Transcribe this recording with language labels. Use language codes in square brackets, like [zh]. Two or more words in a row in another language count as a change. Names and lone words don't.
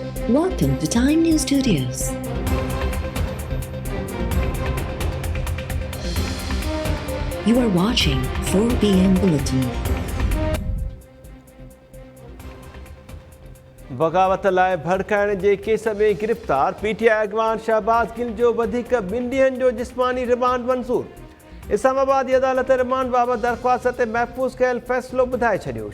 [en] Welcome to Time News Studios. You are watching 4 p.m. Bulletin. [sd] बग़ावत लाइ भड़काइण जे केस में गिरफ़्तार पीटीआई अॻवान शहबाज़ गिल जो वधीक 2 ॾींहनि जो जिस्मानी रिमांड मंज़ूर। इस्लामाबाद जी अदालत रिमांड बाबति दरख़्वास्त ते महफ़ूज़ कयल फ़ैसिलो ॿुधाए छॾियो।